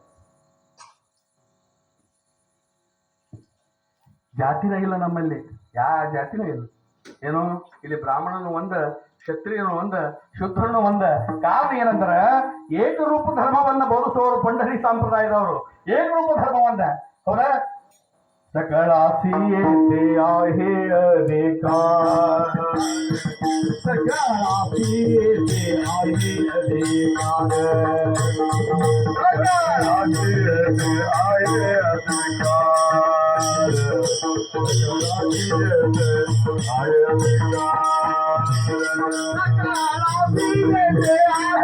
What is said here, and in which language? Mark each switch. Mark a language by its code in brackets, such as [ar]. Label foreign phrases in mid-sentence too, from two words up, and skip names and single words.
[kn] ಜಾತಿನ ಇಲ್ಲ ನಮ್ಮಲ್ಲಿ, ಯಾವ ಜಾತಿನೂ ಇಲ್ಲ. ಏನು ಇಲ್ಲಿ ಬ್ರಾಹ್ಮಣನು ಒಂದ, ಕ್ಷತ್ರಿಯನು ಒಂದ, ಶೂದ್ರನು ಒಂದ. ಕಾರಣ ಏನಂದ್ರ ಏಕರೂಪ ಧರ್ಮವನ್ನ ಬೋಧಿಸುವವರು ಪಂಡರಿ ಸಂಪ್ರದಾಯದವರು. ಏಕರೂಪ ಧರ್ಮ ಒಂದ. ಹೌದಾ? [mr] सकलासी आहे अधिकार, सकलासी आहे अधिकार, सकलासी आहे अधिकार, सकलासी आहे अधिकार.